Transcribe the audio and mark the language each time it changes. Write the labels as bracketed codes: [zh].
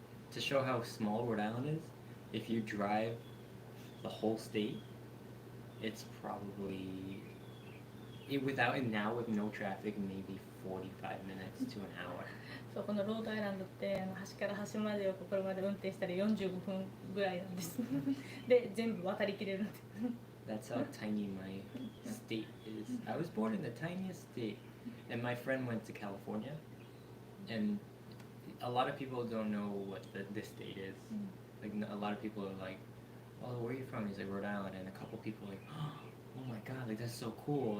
[en] to show how small Rhode Island is, if you drive the whole state, it's probably without and now with no traffic, maybe 45 minutes to an hour. [ja] そうこのロードアイランドって端から端までをここまで運転したら45分ぐらいなんです。で全部渡りきれるんで。 [en] That's how tiny my state is. I was born in the tiniest state, and my friend went to California, and a lot of people don't know what this state is. Like a lot of people are like, "Oh, where are you from?" He's like, "Rhode Island," and a couple people are like, "Oh my God, like that's so cool."